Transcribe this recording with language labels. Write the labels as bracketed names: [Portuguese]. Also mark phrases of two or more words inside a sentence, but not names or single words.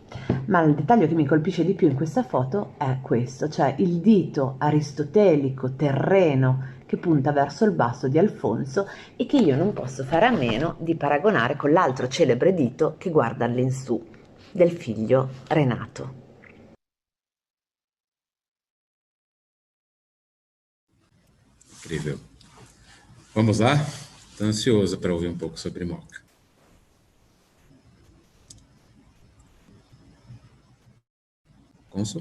[Italian] Ma il dettaglio che mi colpisce di più in questa foto è questo, cioè il dito aristotelico terreno che punta verso il basso di Alfonso e che io non posso fare a meno di paragonare con l'altro celebre dito che guarda all'insù, del figlio Renato. [Portuguese] Incrível. Vamos lá? Estou ansioso para ouvir um pouco sobre moka. Consul?